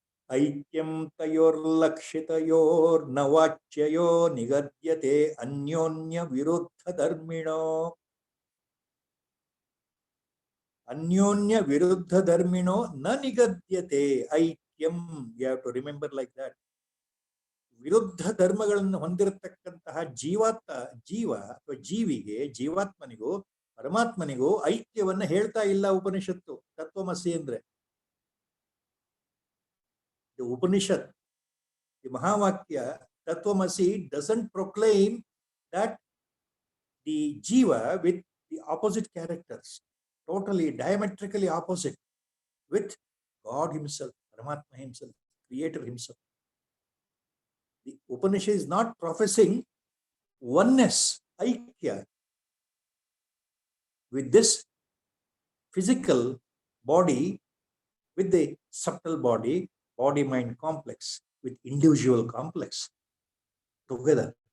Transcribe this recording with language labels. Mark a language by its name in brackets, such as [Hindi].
[Sanskrit] Aikyam tayorlakshitayor navachyayo nigadyate anyonya viruddha dharmino. Anyonya viruddha dharmino na nigadyate. [English] Aikyam, you have to remember like that. [Kannada] ವಿರುದ್ಧ ಧರ್ಮಗಳನ್ನು ಹೊಂದಿರತಕ್ಕಂತಹ ಜೀವ ಅಥವಾ ಜೀವಿಗೆ, ಜೀವಾತ್ಮನಿಗೂ ಪರಮಾತ್ಮನಿಗೂ ಐಕ್ಯವನ್ನ ಹೇಳ್ತಾ ಇಲ್ಲ ಉಪನಿಷತ್ತು. ತತ್ವಮಸಿ ಅಂದ್ರೆ [English] The Upanishad, the mahavakya tattvamasi doesn't proclaim that the jiva with the opposite characters, totally diametrically opposite with God himself, Paramatma himself, creator himself. The Upanishad is not professing oneness, aikya, with this physical body, with the subtle body, body-mind complex, with individual complex together.